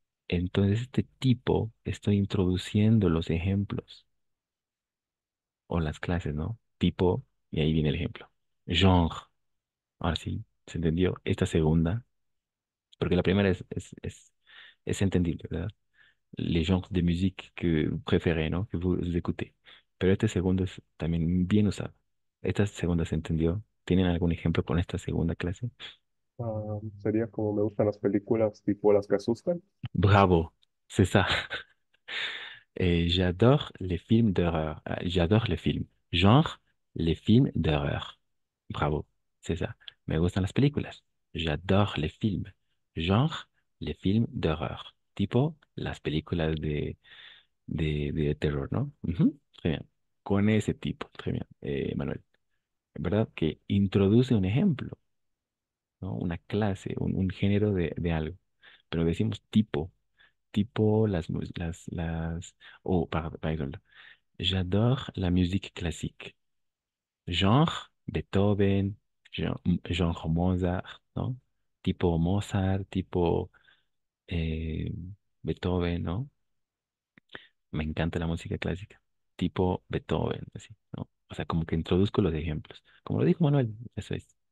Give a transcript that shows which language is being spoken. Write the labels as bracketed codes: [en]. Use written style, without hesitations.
[es] Entonces, este tipo, estoy introduciendo los ejemplos o las clases, ¿no? Tipo, y ahí viene el ejemplo. Genre, ahora sí, ¿se entendió? Esta segunda, porque la primera es entendible, ¿verdad? [fr] Les genres de musique que vous préférez, ¿no? Que vous écoutez. [es] Pero este segundo es también bien usado. ¿Esta segunda se entendió? ¿Tienen algún ejemplo con esta segunda clase? Sería como me gustan las películas tipo las que asustan. [fr] Bravo, c'est ça. J'adore les films d'horreur. J'adore les films. Genre, les films d'horreur. Bravo, c'est ça. [es] Me gustan las películas. [fr] J'adore les films. Genre, les films d'horreur. [es] Tipo, las películas de terror, ¿no? Ujú, [fr] très bien. [es] Con ese tipo, [fr] très bien, [es] Manuel. ¿Verdad? Que introduce un ejemplo, ¿no? Una clase, un género de algo. Pero decimos tipo, tipo [fr] par exemple, j'adore la musique classique. Genre Beethoven, genre Mozart, ¿no? [es] Tipo Mozart, tipo eh, Beethoven, ¿no? Me encanta la música clásica. Tipo Beethoven, así, ¿no? O sea, como que introduzco los ejemplos. Como lo dijo Manuel, eso es.